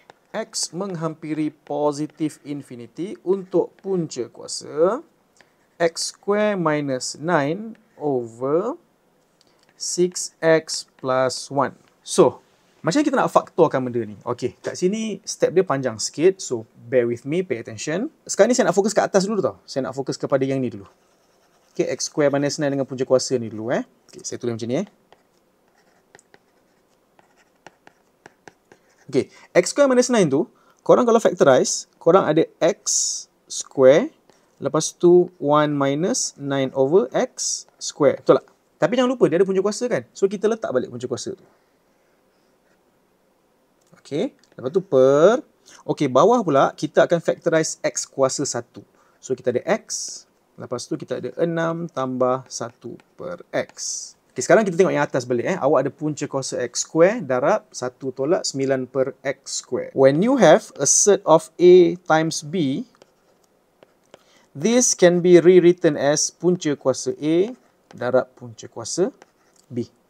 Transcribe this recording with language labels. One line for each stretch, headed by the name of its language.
Malay: X menghampiri positive infinity untuk punca kuasa x square minus 9 over 6x plus 1. So, macam mana kita nak faktorkan benda ni? Okey, kat sini step dia panjang sikit.
English: So, bear with me, pay attention.
Malay: Sekarang ni saya nak fokus kat atas dulu tau. Saya nak fokus kepada yang ni dulu. Okey, x square minus 9 dengan punca kuasa ni dulu. Okey, saya tulis macam ni. Okey, x square minus 9 tu, korang kalau factorize, korang ada x square, lepas tu 1 minus 9 over x square. Betul tak? Tapi jangan lupa, dia ada punca kuasa kan? So, kita letak balik punca kuasa tu. Okey, lepas tu per. Okey, bawah pula kita akan factorize x kuasa 1. So, kita ada x. Lepas tu kita ada 6 tambah 1 per x. Okey, sekarang kita tengok yang atas balik. Awak ada punca kuasa x square darab 1 tolak 9 per x square.
English: When you have a set of A times B, this can be rewritten as
Malay: punca kuasa A darab punca kuasa B.